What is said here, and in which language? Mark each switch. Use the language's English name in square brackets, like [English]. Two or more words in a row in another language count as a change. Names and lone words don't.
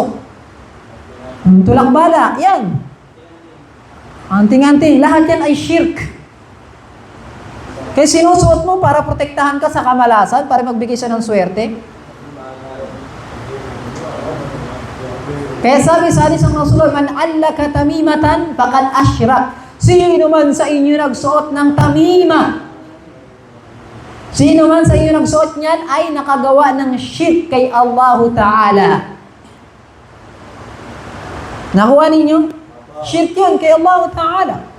[Filipino] Yung tulak bala, yan. Anting-anting, lahat yan ay shirk. Kaya sinusuot mo para protektahan ka sa kamalasan, para magbigay siya ng swerte. Kaya sabi sa hadis ng Rasulullah, [Arabic] من علق تميمة فقد أشرك. [Filipino] Sino man sa inyo nagsuot ng tamima, sino man sa inyo nagsuot niyan ay nakagawa ng shirk kay Allah Ta'ala. Nakuha ninyo? Shirk yun kay Allah Ta'ala.